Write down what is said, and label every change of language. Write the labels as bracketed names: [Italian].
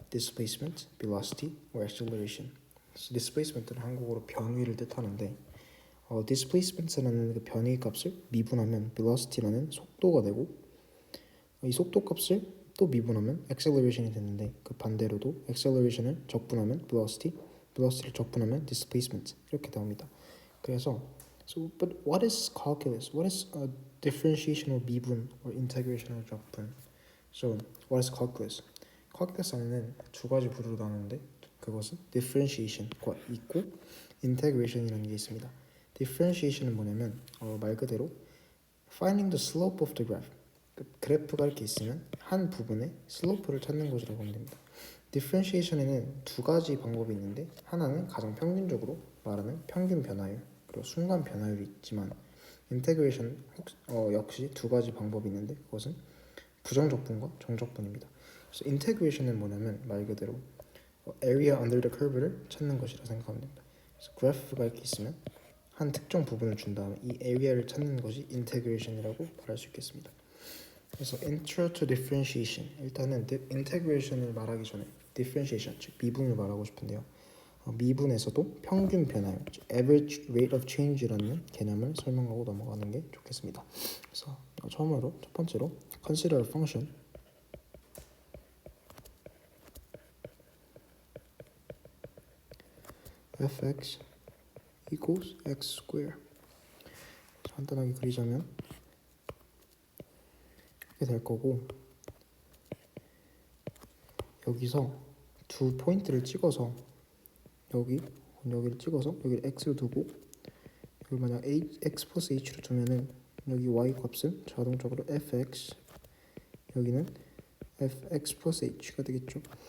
[English] displacement, velocity, or acceleration. [Korean] displacement는 한국어로 변위를 뜻하는데 displacement라는 그 변위 값을 미분하면 velocity라는 속도가 되고 이 속도 값을 또 미분하면 acceleration이 되는데 그 반대로도 acceleration을 적분하면 velocity를 적분하면 displacement 이렇게 나옵니다. [English] 그래서 but what is calculus? What is differentiation or 미분 or integration or 적분? So what is calculus? [Korean] calculus 안에는 두 가지 부류로 나누는데 그것은 differentiation과 있고 integration이라는 게 있습니다. differentiation은 뭐냐면 말 그대로 [English] finding the slope of the graph. [Korean] 그래프가 이렇게 있으면 한 부분의 슬로프를 찾는 것이라고 하면 됩니다. differentiation에는 두 가지 방법이 있는데 하나는 가장 평균적으로 말하는 평균 변화율 그리고 순간 변화율이 있지만 integration 역시 두 가지 방법이 있는데 그것은 부정적분과 정적분입니다. 그래서 integration은 뭐냐면 말 그대로 [English] area under the curve [Korean] 를 찾는 것이라 생각하면 됩니다. 그래서 그래프가 이렇게 있으면 한 특정 부분을 준 다음에 이 area를 찾는 것이 integration이라고 말할 수 있겠습니다. 그래서 [English] intro to differentiation [Korean] 일단은 integration을 말하기 전에 differentiation 즉 미분을 말하고 싶은데요. 미분에서도 평균 변화율 즉 [English] average rate of change [Korean] 라는 개념을 설명하고 넘어가는 게 좋겠습니다. 그래서 처음으로 첫 번째로 [English] consider a function fx equals x square. [Korean] 간단하게 그리자면 이렇게 될 거고 여기서 두 포인트를 찍어서 여기를 찍어서 여기를 x를 두고 여기 만약 x 플러스 h를 두면은 여기 y 값은 자동적으로 fx 여기는 fx 플러스 h가 되겠죠.